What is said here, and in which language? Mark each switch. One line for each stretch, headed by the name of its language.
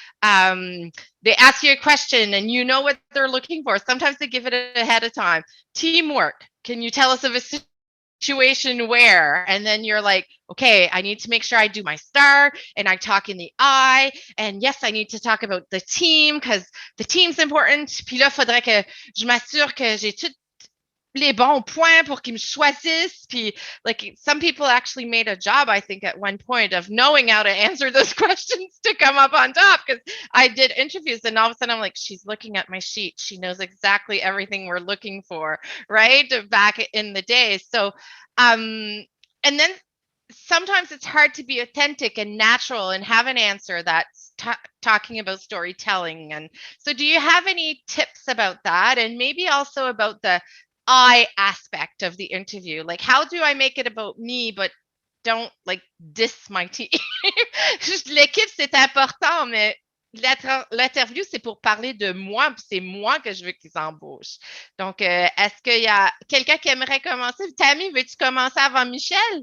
English: They ask you a question and you know what they're looking for. Sometimes they give it ahead of time. Teamwork. Can you tell us of a situation where? And then you're like, okay, I need to make sure I do my star and I talk in the I. And yes, I need to talk about the team because the team's important.
French: Puis là, faudrait que je m'assure que j'ai tout les bons points pour qu'ils me choisissent.
English: Puis, like, some people actually made a job, I think, at one point of knowing how to answer those questions to come up on top. Because I did interviews, and all of a sudden I'm like, she's looking at my sheet. She knows exactly everything we're looking for, right? Back in the day. So, and then sometimes it's hard to be authentic and natural and have an answer that's talking about storytelling. And so, do you have any tips about that? And maybe also about the I aspect of the interview. Like, how do I make it about me, but don't like diss my team?
French: L'équipe, c'est important, mais l'interview, c'est pour parler de moi, puis c'est moi que je veux qu'ils embauchent. Donc, est-ce qu'il y a quelqu'un qui aimerait commencer? Tammy, veux-tu commencer avant Michel?